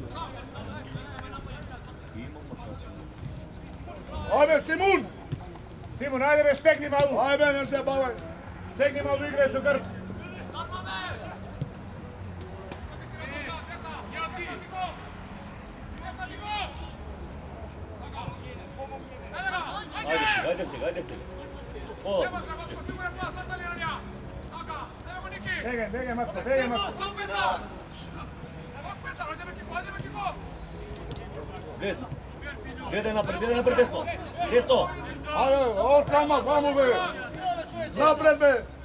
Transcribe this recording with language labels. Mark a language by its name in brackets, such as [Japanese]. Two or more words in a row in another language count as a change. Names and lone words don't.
[Macedonian] Ajde, Stimun! Стимон, ајде бе, стегни малу. Ај бе, не се бавај. Стегни малу, играј со грб. Ајде се. O, Бегај, Матко. Vezi. Гледај напред, десно. Десно. Ајде, острама, ваму бе. Напред бе.